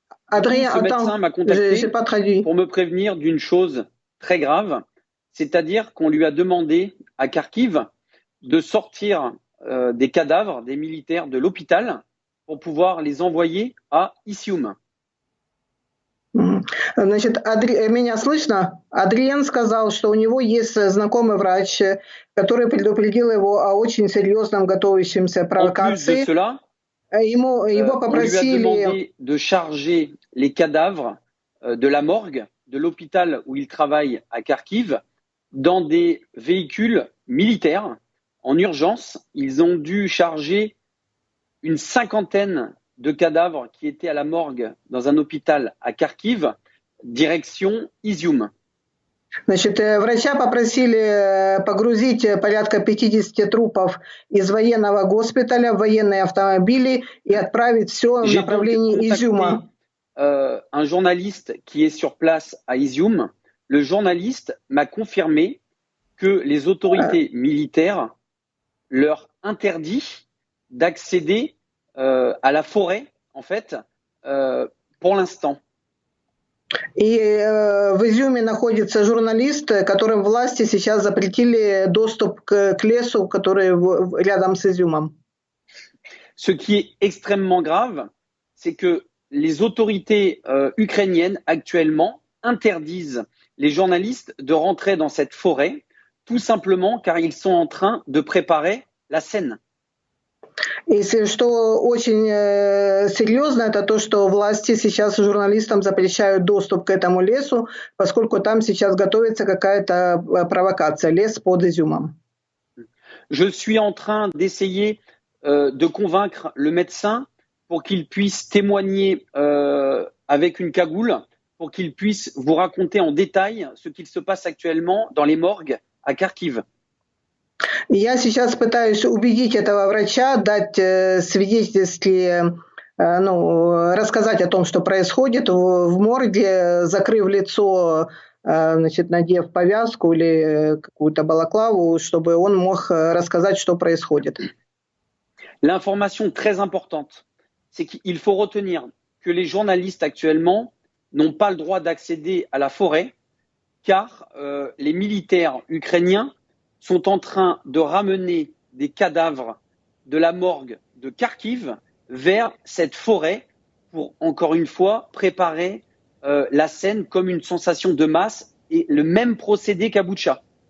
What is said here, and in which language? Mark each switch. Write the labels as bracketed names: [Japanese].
[French] Ce médecin m'a contacté pour me prévenir d'une chose très grave, c'est-à-dire qu'on lui a demandé à Kharkiv de sortir des cadavres des militaires de l'hôpital pour pouvoir les envoyer à Isium. [Russian] Значит, меня слышно? Адриен сказал, что у него есть знакомый врач, который предупредил его о очень серьезном готовящемся провокации. Его попросили... [French] On lui a demandé de charger les cadavres de la morgue de l'hôpital où il travaille à Kharkiv dans des véhicules militaires. En urgence, ils ont dû charger une 50aine de cadavres qui étaient à la morgue dans un hôpital à Kharkiv, direction Izium. [Russian] Значит, врача попросили погрузить порядка 50 трупов из военного госпиталя в военные автомобили и отправить все в направлении Изюма. [French] Un journaliste qui est sur place à Izium, le journaliste m'a confirmé que les autorités militaires leur interdit d'accéder à la forêt, en fait, pour l'instant. [Russian] И в Изюме находится журналист, которым власти сейчас запретили доступ к лесу, который рядом с Изюмом. [French] Ce qui est extrêmement grave, c'est que les autorités ukrainiennes actuellement interdisent les journalistes de rentrer dans cette forêt, tout simplement car ils sont en train de préparer la scène. [Russian] И что очень серьезно, это то, что власти сейчас журналистам запрещают доступ к этому лесу, поскольку там сейчас готовится какая-то провокация, лес под Изюмом. [French] Je suis en train d'essayer de convaincre le médecin pour qu'il puisse témoigner avec une cagoule, pour qu'il puisse vous raconter en détail ce qu'il se passe actuellement dans les morgues à Kharkiv. [Russian] Я сейчас пытаюсь убедить этого врача, дать свидетельские, рассказать о том, что происходит в морге, закрыв лицо, значит, надев повязку или какую-то балаклаву, чтобы он мог рассказать, что происходит. [French] L'information très importante, c'est qu'il faut retenir que les journalistes actuellement n'ont pas le droit d'accéder à la forêt, car les militaires ukrainiens sont en train de ramener des cadavres de la morgue de Kharkiv vers cette forêt pour, encore une fois, préparer la scène comme une sensation de masse et le même procédé qu'à Boutcha.